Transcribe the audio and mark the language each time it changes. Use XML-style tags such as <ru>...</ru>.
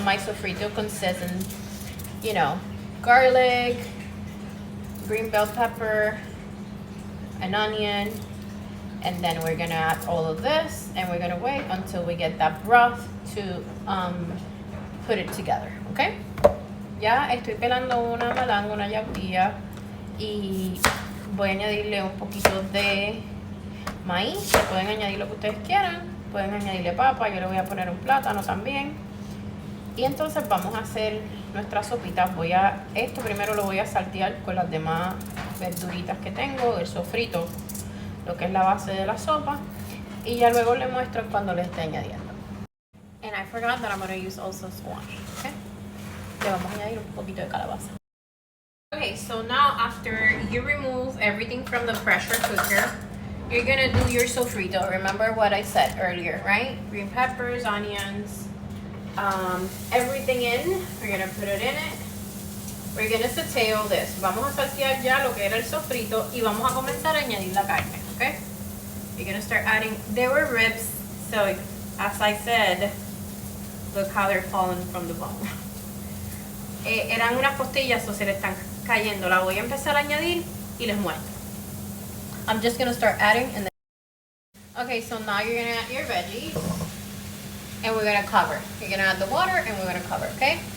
<en>My sofrito consists in, you know, garlic, green bell pepper, an onion, and then we're gonna add all of this and we're gonna wait until we get that broth to put it together, okay?</en> <es>Ya estoy pelando una malanga, una yautía, y voy a añadirle un poquito de maíz. Pueden añadir lo que ustedes quieran, pueden añadirle papa, yo le voy a poner un plátano también. Y entonces vamos a hacer nuestra sopita. Esto primero lo voy a saltear con las demás verduritas que tengo, el sofrito, lo que es la base de la sopa, y ya luego les muestro cuando le esté añadiendo.</es> <en>And I forgot that I'm going to use also squash, okay?</en> <es>Le vamos a añadir un poquito de calabaza.</es> <en>Okay, so now after you remove everything from the pressure cooker, you're gonna do your sofrito. Remember what I said earlier, right? Green peppers, onions, everything in. We're gonna put it in it. We're gonna saute all this.</en> <es>Vamos a saltear ya lo que era el sofrito y vamos a comenzar a añadir la carne, okay?</es> <en>You're gonna start adding. There were ribs, so as I said, look how they're falling from the bone.</en> <es>Eran unas costillas, o se le están cayendo. La voy a empezar a añadir y les muestro.</es> <en>I'm just gonna start adding and then. Okay, so now you're gonna add your veggies and we're gonna cover. You're gonna add the water and we're gonna cover, okay?</en>